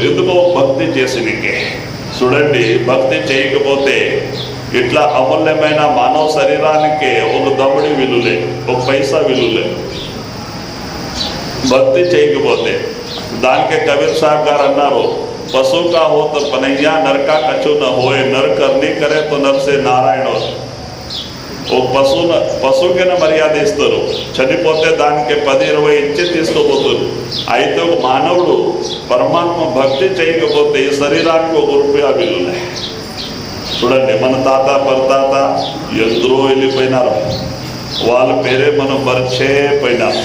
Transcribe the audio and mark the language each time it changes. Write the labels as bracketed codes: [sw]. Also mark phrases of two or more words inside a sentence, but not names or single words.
[te] ఎందుకో భక్తి చేసినకే. చూడండి, భక్తి చేయకపోతే ఇట్లా అమూల్యమైన మానవ శరీరానికి ఒక దమ్ముడి విలువలే, ఒక పైసా విలువలే. భక్తి చేయకపోతే దానికే కబీర్ సాహెబ్ గారు అన్నారు, [hi] पशु का हो तो पनैया नरका कछु न होये, नर करनी करे तो नरसे नारायण. [te] ఓ పశువుకైనా మర్యాద ఇస్తారు, చనిపోతే దానికి 10-20 ఇచ్చి తీసుకోపోతారు. అయితే ఒక మానవుడు పరమాత్మ భక్తి చేయకపోతే ఈ శరీరానికి ₹1 విలువలే. చూడండి, మన తాత పరతాత ఎందరో వెళ్ళిపోయినారు, వాళ్ళ పేరే మనం మర్చిపోయినారు.